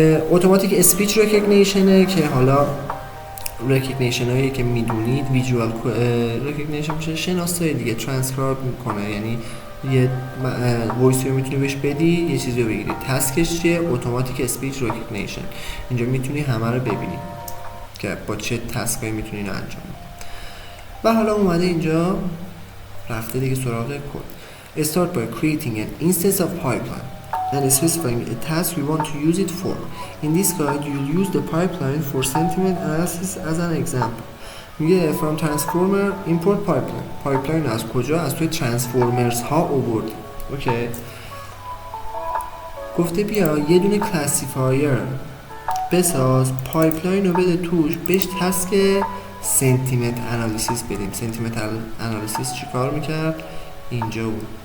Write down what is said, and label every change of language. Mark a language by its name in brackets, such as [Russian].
[Persian] اتوماتیک اسپیچ ریکگنیشنه که حالا ریکگنیشن هایی که میدونید ویژوال ریکگنیشن میشه شناسایی دیگه، ترانسکرایب میکنه، یعنی یه وایسی رو میتونی بهش بدی یه چیزی رو بگیری. تاسکش چیه؟ اتوماتیک اسپیچ ریکگنیشن. اینجا میتونی همه رو ببینی که با چه تاسکایی میتونی اینو انجام بدی. و حالا اومده اینجا رفته دیگه سراغ کد. [English] Start by creating an instance of pipeline and specifying a task we want to use it for. In this guide you'll use the pipeline for sentiment analysis as an example. [Persian] میگه [English] from transformer import pipeline. [Persian] pipeline از کجا؟ از توی transformers ها آوردیم. اوکی. گفته بیا یه دونه کلاسیفایر بساز، پایپلاین رو بده توش، بهش تاسک سنتیمنت انالیسیس بدیم. سنتیمنت انالیسیس چی کار میکرد؟ اینجا بود.